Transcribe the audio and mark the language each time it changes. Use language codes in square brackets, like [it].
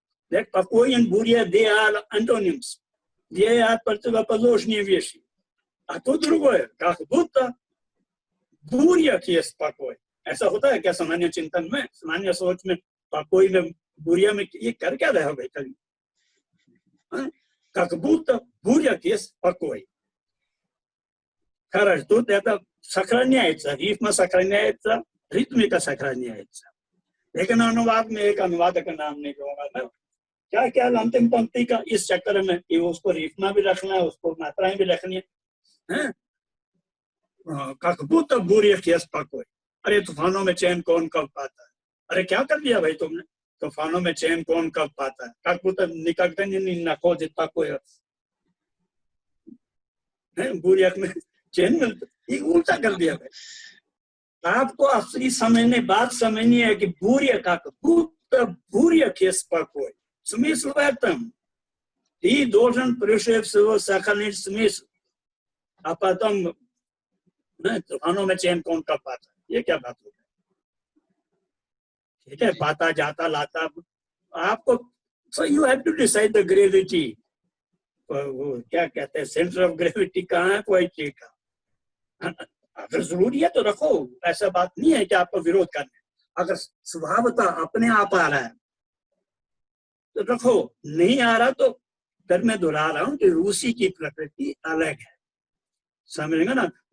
[en] That [ru] покой и буря, [en] they are antonyms. They are [ru] противоположные вещи. А тут другое, как будто буря есть покой. [hi] ऐसा होता है क्या सामान्य चिंतन में, सामान्य सोच में покой में буря में ये कर क्या रहा है कभी? [ru] Как будто буря есть покой. Хорошо, тут это сохраняется, рифма сохраняется, ритмика сохраняется. [hi] लेकिन अनुवाद में एक अनुवादक का नाम नहीं लूंगा मैं. क्या क्या अंतिम पंक्ति का इस चक्कर में कि उसको रिफमा भी रखना है, उसको मात्राएं भी रखनी है. [ru] Как будто буря есть покой. [hi] अरे तूफानों में चैन कौन कब पाता है? अरे क्या कर दिया भाई तुमने? तूफानों में चैन कौन कब पाता है? [ru] как будто никогда не находит покоя. [hi] बुरियत में चैन मिलता, ये उल्टा कर दिया भाई. आपको असली समझने बात समझनी है कि [ru] буря как будто буря спокой. Смысл в этом. Ты должен прежде всего сохранить смысл, а потом [hi] तूफानों में चैन कौन कब पाता है? ये क्या बात हो गई? ठीक है, पाता जाता लाता आपको. [en] So you have to decide the gravity. [hi] वो क्या कहते हैं, सेंटर ऑफ ग्रेविटी कहाँ है कोई चीज का. अगर जरूरी है तो रखो, ऐसा बात नहीं है कि आपको विरोध करना है. अगर स्वभावतः अपने आप आ रहा है तो रखो, नहीं आ रहा तो फिर मैं दोहरा रहा हूँ कि रूसी की प्रकृति अलग है. समझेंगे ना?